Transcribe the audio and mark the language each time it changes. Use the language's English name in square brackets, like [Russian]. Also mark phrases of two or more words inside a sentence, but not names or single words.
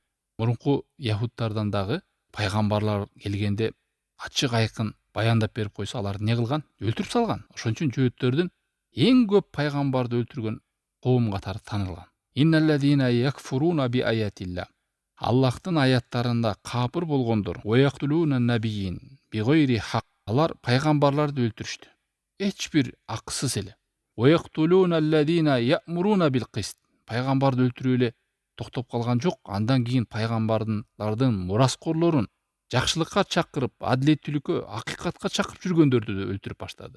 [Kyrgyz] Мурунку яһудтардан дагы пайгамбарлар келгенде ачык айкын баяндап берип койсо, алар эмне кылган? Өлтүрүп салган. Ошон үчүн жөөттөрдүн эң көп пайгамбарды өлтүргөн коом катары танылган. [Arabic] إن الذين يكفرون بآيات الله. [Kyrgyz] Аллахтын аяттарында капыр болгондор, [Arabic] ويقتلون النبيين بغير حق. [Kyrgyz] Алар пайгамбарларды өлтүрүштү. Эч бир акысыз эле. [Arabic] ويقتلون الذين يأمرون بالقسط. [Kyrgyz] Пайгамбарды өлтүрүп эле токтоп калган жок. Андан кийин пайгамбарлардын мураскорлорун жакшылыкка чакырып, адилеттүүлүккө, акыйкатка чакырып жүргөндөрдү да өлтүрүп баштады.